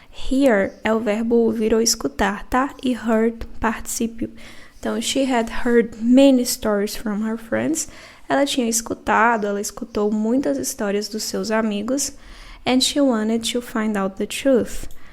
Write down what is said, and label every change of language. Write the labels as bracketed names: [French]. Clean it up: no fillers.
[Portuguese] Hear é o verbo ouvir ou escutar, tá? E heard, particípio. [English] Então, she had heard many stories from her friends. [Portuguese] Ela tinha escutado, ela escutou muitas histórias dos seus amigos. [English] And she wanted to find out the truth.